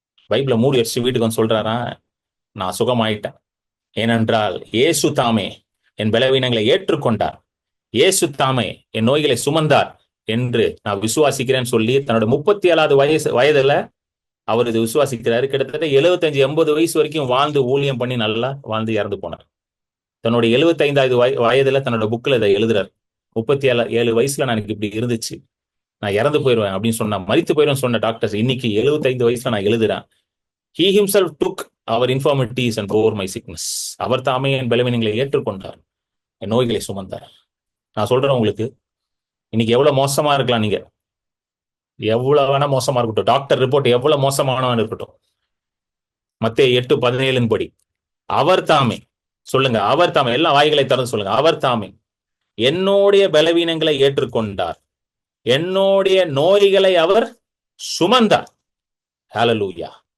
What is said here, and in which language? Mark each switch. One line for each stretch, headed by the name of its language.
Tamil: பைபிளை மூடி வச்சு வீட்டுக்கு வந்து சொல்றாரா, நான் சுகமாயிட்டேன், ஏனென்றால் இயேசு தாமே என் பலவீனங்களை ஏற்றுக்கொண்டார், இயேசு தாமே என் நோய்களை சுமந்தார் என்று நான் விசுவாசிக்கிறேன்னு சொல்லி தன்னோட 37வது வயதுல அவர் இது விசுவாசிக்கிறாரு. கிட்டத்தட்ட 75-80 வயசு வரைக்கும் வாழ்ந்து ஊழியம் பண்ணி நல்லா வாழ்ந்து இறந்து போனார். தன்னுடைய 75வது வயதுல தன்னோட புக்ல இதை எழுதுறாரு. 37 வயசுல நான் இப்படி இருந்துச்சு, நான் இறந்து போயிடுவேன் அப்படின்னு சொன்னா, மரித்து போயிடுவேன் சொன்ன டாக்டர்ஸ் இன்னைக்கு 75 வயசுல நான் எழுதுறேன்.
English: He himself took our infirmities and bore my sickness.
Tamil: அவர் தாமே என் பலவீனங்களை ஏற்றுக்கொண்டார், என் நோய்களை சுமந்தார். நான் சொல்றேன் உங்களுக்கு, இன்னைக்கு எவ்வளவு மோசமா இருக்கலாம், நீங்க எவ்வளவு வேணா மோசமா இருக்கட்டும், டாக்டர் ரிப்போர்ட் எவ்வளவு மோசமானவன் இருக்கட்டும், மத்தேயு 8:17 படி அவர் தாமே, சொல்லுங்க, அவர் தாமே, எல்லா வாய்களை திறந்து சொல்லுங்க, அவர் தாமே என்னுடைய பலவீனங்களை ஏற்றுக்கொண்டார், என்னுடைய நோய்களை அவர் சுமந்தார். ஹல்லேலூயா.